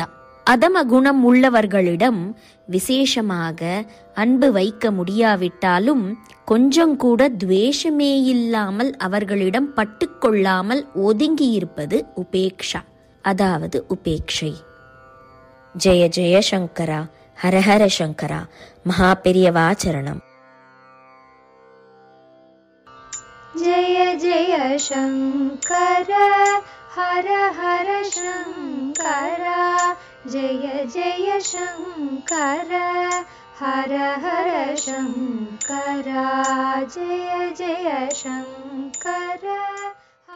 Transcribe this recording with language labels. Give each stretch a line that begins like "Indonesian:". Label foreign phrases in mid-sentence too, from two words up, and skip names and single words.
Tamil: அதம குணம் உள்ளவர்களிடம் விசேஷமாக அன்பு வைக்க முடியாவிட்டாலும் கொஞ்சம் கூட துவேஷமே இல்லாமல் அவர்களிடம் பட்டுக்கொள்ளாமல் ஒதுங்கி இருப்பது உபேக்ஷா, அதாவது உபேக்ஷை. ஜெய ஜெய சங்கரா, ஹரஹர சங்கரா, மகா பெரியவாச்சரணம்.
Sanskrit: जय जय शंकर हर हर शंकर, जय जय शंकर हर हर शंकर, जय जय शंकर.